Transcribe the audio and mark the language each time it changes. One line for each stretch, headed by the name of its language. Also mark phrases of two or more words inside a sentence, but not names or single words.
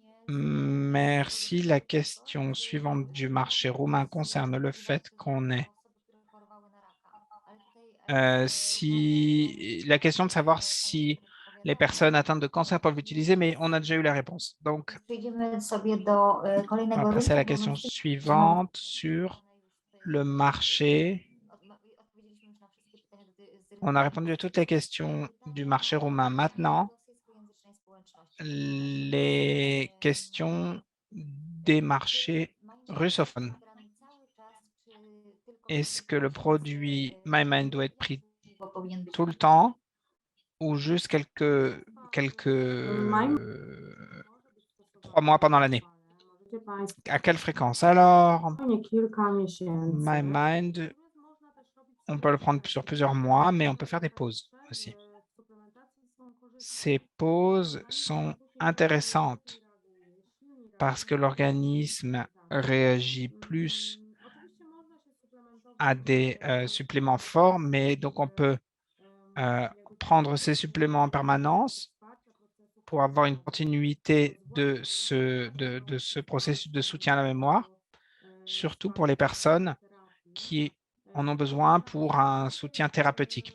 French: Merci. La question suivante du marché roumain concerne le fait qu'on est si la question de savoir si les personnes atteintes de cancer peuvent l'utiliser, mais on a déjà eu la réponse. Donc,
Polish: Przejdziemy sobie do
French: on va
Polish: kolejnego
French: passer à la
Polish: rynku, bo
French: question
Polish: my w tym
French: suivante sur le marché.
Polish: odpowiedzieliśmy już na wszystkie pytania z
French: On a répondu à toutes les questions du marché roumain. Maintenant,
Polish: rosyjskojęzycznej społeczności.
French: les questions des marchés russophones. Est-ce que le produit MyMind doit être pris tout le temps ou juste quelques 3 mois pendant l'année?
Polish: Możecie Państwo
French: À quelle fréquence? Alors,
Polish: spokojnie kilka miesięcy.
French: MyMind, on peut le prendre sur plusieurs mois, mais on peut faire des pauses aussi. Ces pauses sont intéressantes parce que l'organisme réagit plus à des suppléments forts, mais donc on peut prendre ces suppléments en permanence pour avoir une continuité de ce processus de soutien à la mémoire, surtout pour les personnes qui en ont besoin pour un soutien thérapeutique.